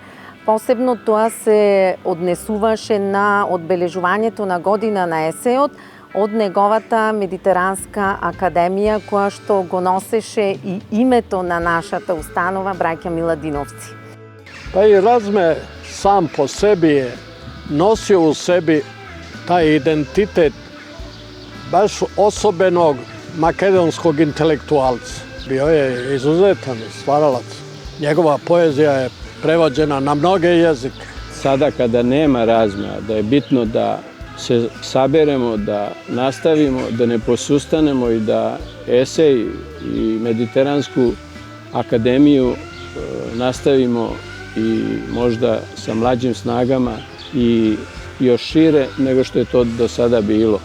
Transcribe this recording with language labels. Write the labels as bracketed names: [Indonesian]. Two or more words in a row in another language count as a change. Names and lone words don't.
[Macedonian] Посебно тоа се однесуваше на одбележувањето на година на есеот од неговата Медитеранска академија, која што го носеше и името на нашата установа браќа Миладиновци. [Serbian] Па и Разме сам по sebi je nosio u sebi taj identitet baš osobenog makedonskog intelektualca. Bio je izuzetan stvaralac. Njegova poezija je prevođena na mnoge jezike. Sada kada nema Razmea, da je bitno da se saberemo, da nastavimo, da ne posustanemo i da esej i Mediteransku akademiju nastavimo i možda sa mlađim snagama i još šire nego što je to do sada bilo.